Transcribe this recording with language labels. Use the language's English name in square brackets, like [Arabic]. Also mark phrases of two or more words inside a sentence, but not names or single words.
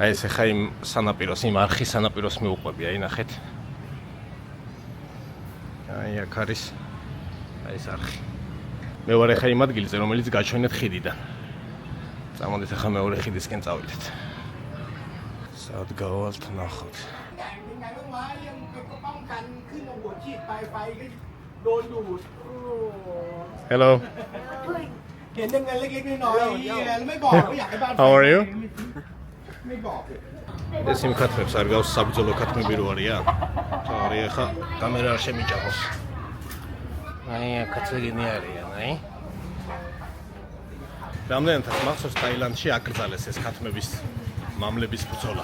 [Georgian] აი ეს ხა იმ სანაპიროს, იმ არხის სანაპიროს მიუყვები, აი ნახეთ. აი აქ არის აი ეს არხი. მე ვარ ხა იმ ადგილზე, რომელიც გაჩვენეთ ხიდიდან. წამოდით ახლა მეორე ხიდისკენ წავიდეთ. სად გავალთ ნახოთ. [English] Hello. How are you? [Georgian] ეს იმ ქათმებს არ გავს საბრძოლო ქათმები რო არია? თორე ახლა კამერა არ შემიჭამოს. აი აქაც ეგენი არიან, აი. რამდენადაც მახსოვს ტაილანდში აკრძალეს ეს ქათმების მამლების ბრძოლა.